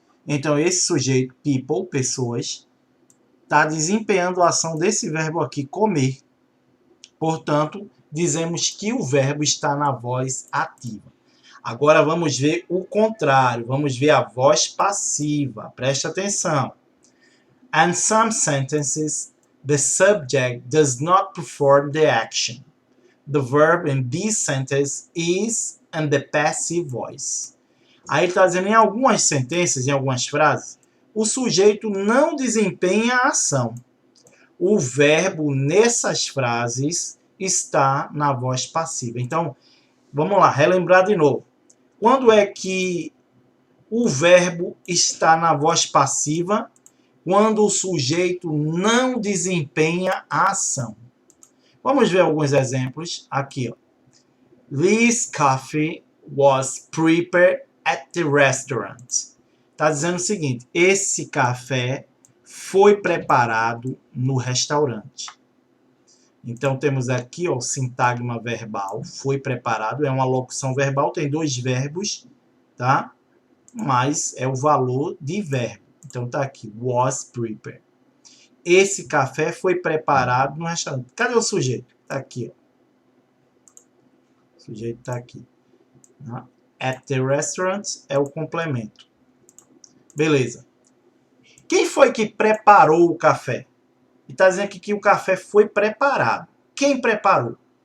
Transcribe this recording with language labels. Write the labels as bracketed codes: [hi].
[pt] Então, esse sujeito, people, pessoas, está desempenhando a ação desse verbo aqui, comer. Portanto, dizemos que o verbo está na voz ativa. Agora vamos ver o contrário, vamos ver a voz passiva. Preste atenção. [en] In some sentences, the subject does not perform the action. The verb in this sentence is in the passive voice. [pt] Aí ele está dizendo em algumas sentenças, em algumas frases, o sujeito não desempenha a ação. O verbo nessas frases está na voz passiva. Então, vamos lá, relembrar de novo. Quando é que o verbo está na voz passiva? Quando o sujeito não desempenha a ação. Vamos ver alguns exemplos aqui. Ó. [en] This coffee was prepared at the restaurant. [pt] Está dizendo o seguinte, esse café foi preparado no restaurante. Então, temos aqui ó, o sintagma verbal, foi preparado, é uma locução verbal, tem dois verbos, tá? Mas é o valor de verbo. Então, tá aqui, [en] was prepared. [pt] Esse café foi preparado no restaurante. Cadê o sujeito? Tá aqui, ó. O sujeito tá aqui. Tá? [en] At the restaurant [pt] é o complemento. Beleza. Quem foi que preparou o café? E está dizendo aqui que o café foi preparado. Quem preparou?